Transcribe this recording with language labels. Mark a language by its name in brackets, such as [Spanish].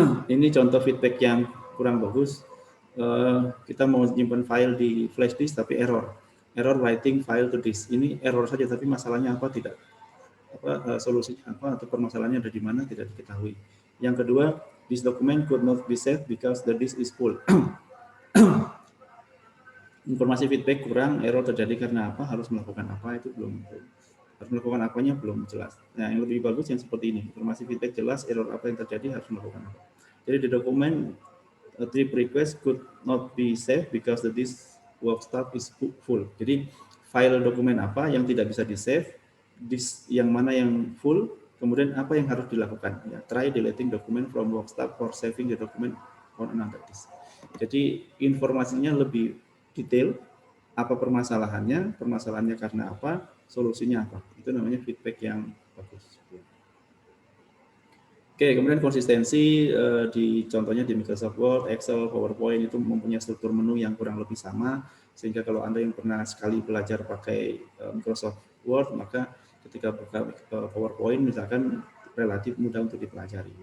[Indonesian] Ini contoh feedback yang kurang bagus. Kita mau menyimpan file di flash disk tapi [English] error writing file to disk. [Indonesian] Ini error saja, tapi masalahnya apa tidak, solusinya apa atau permasalahannya ada di mana tidak diketahui. Yang kedua, [English] this document could not be saved because the disk is full. [Indonesian] Informasi feedback kurang, error terjadi karena apa, harus melakukan apa, itu belum, harus melakukan apanya belum jelas. Nah, yang lebih bagus yang seperti ini, informasi feedback jelas, error apa yang terjadi, harus melakukan apa. Jadi di dokumen [English] trip request could not be saved because the disk workstop is full. [Indonesian] Jadi file dokumen apa yang tidak bisa di save, disk yang mana yang full, kemudian apa yang harus dilakukan. [English] Ya, try deleting document from workstop or saving the document on another disk. [Indonesian] Jadi informasinya lebih detail, apa permasalahannya karena apa, solusinya apa. Itu namanya feedback yang bagus. Oke, kemudian konsistensi di contohnya di Microsoft Word, Excel, PowerPoint itu mempunyai struktur menu yang kurang lebih sama, sehingga kalau Anda yang pernah sekali belajar pakai Microsoft Word, maka ketika buka PowerPoint misalkan relatif mudah untuk dipelajari.